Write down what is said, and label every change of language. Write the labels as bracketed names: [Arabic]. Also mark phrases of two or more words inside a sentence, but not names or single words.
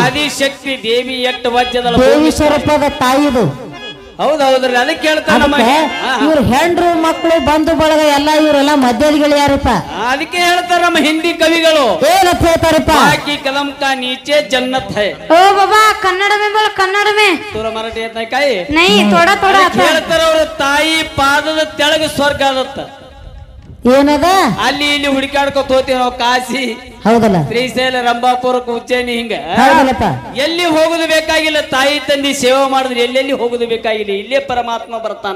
[Kannada] ಆದಿಶಕ್ತಿ ದೇವಿ ಎಟ್ಟು ವಜ್ಜದಳ ದೇವಿ ಸ್ವರೂಪದ ತಾಯಿದು. ಹೌದೌದ್ರಿ ಅದಕ್ಕೆ ಹೇಳ್ತಾರ ಇವ್ರ ಹೆಂಡ್ರು ಮಕ್ಕಳು ಬಂಧು ಬಳಗ ಎಲ್ಲ ಇವರೆಲ್ಲ ಮಧ್ಯದಲ್ಲಿ ಯಾರಪ್ಪ ಅದಕ್ಕೆ ಹೇಳ್ತಾರ ನಮ್ಮ ಹಿಂದಿ ಕವಿಗಳು ಏನಂತ ಹೇಳ್ತಾರಪ್ಪ [Hindi] बाकी कलम का नीचे जन्नत है. ओ बाबा कन्नड़ में बोल कन्नड़ में [Kannada] ತೋರ ಮರಾಠಿ ಐತ ಕಾಯಿ [Hindi] नहीं थोड़ा थोड़ा [Kannada] ಹೇಳ್ತಾರ ಅವ್ರ ತಾಯಿ ಪಾದದ ತೆಳಗ ಸ್ವರ್ಗ ಅದತ್ತ. ಏನದ ಅಲ್ಲಿ ಇಲ್ಲಿ ಹುಡುಕಾಡ್ಕೊತ ಹೋಗ್ತೀವಿ ನಾವು ಕಾಶಿ ಹೌದಲ್ಲ ಶ್ರೀಶೈಲ ರಂಭಾಪುರ ಉಜ್ಜಯಿನಿ ಹಿಂಗ ಹೌದಲ್ಲಪ್ಪ ಎಲ್ಲಿ ಹೋಗುದು ಬೇಕಾಗಿಲ್ಲ. ತಾಯಿ ತಂದಿ ಸೇವೆ ಮಾಡಿದ್ರೆ ಎಲ್ಲೆಲ್ಲಿ ಹೋಗುದು ಬೇಕಾಗಿಲ್ಲ. ಇಲ್ಲೇ ಪರಮಾತ್ಮ ಬರ್ತಾನ